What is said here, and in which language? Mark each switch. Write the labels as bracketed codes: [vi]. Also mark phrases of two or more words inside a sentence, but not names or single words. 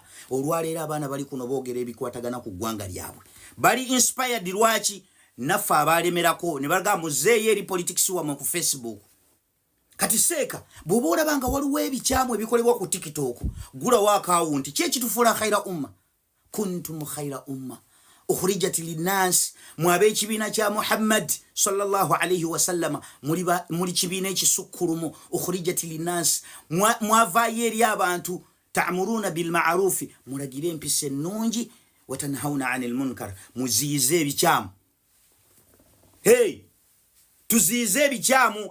[lg] Olwaleero abaana bali kuno boogera ebikwatagana ku ggwanga lyabwe. Bali inspired lwaki naffe abaalemerako ne bagamba muzeeyo eri politics wamwe ku Facebook. Kati Seeka bw'oba olaba nga waliwo ebikyamu ebikolebwa ku TikTok gulawo akawunti. Kyekitufuula [ar] خير أمة. كنتم خير أمة أخرجت للناس [lg] mwabe ekibiina kya Muhammad [ar] صلى الله عليه وسلم [lg] muri kibiina ekisukkulumu [ar] أخرجت للناس [lg] mwavaayo eri abantu [ar] تأمرون بالمعروف [lg] mulagire empisa ennungi [ar] وتنهون عن المنكر [lg] muziize ebikyamu. Hey tuziize ebikyamu.